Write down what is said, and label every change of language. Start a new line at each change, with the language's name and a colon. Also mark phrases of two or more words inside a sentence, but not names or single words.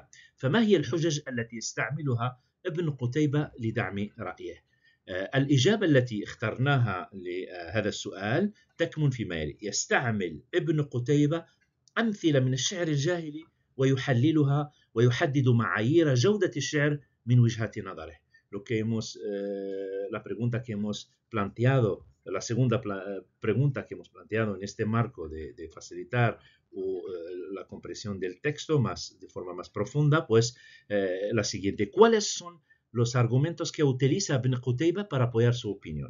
Arabic: فما هي الحجج التي يستعملها ابن قتيبة لدعم رأيه؟ الإجابة التي اخترناها لهذا السؤال تكمن فيما يلي: يستعمل ابن قتيبة أمثلة من الشعر الجاهلي ويحللها ويحدد معايير جودة الشعر من وجهة نظره.
Spanish: La pregunta que hemos planteado, la segunda pregunta que hemos planteado en este marco de facilitar la comprensión del texto de forma más profunda, pues la siguiente: ¿cuáles son los argumentos que utiliza Ibn Qutayba para apoyar su opinión?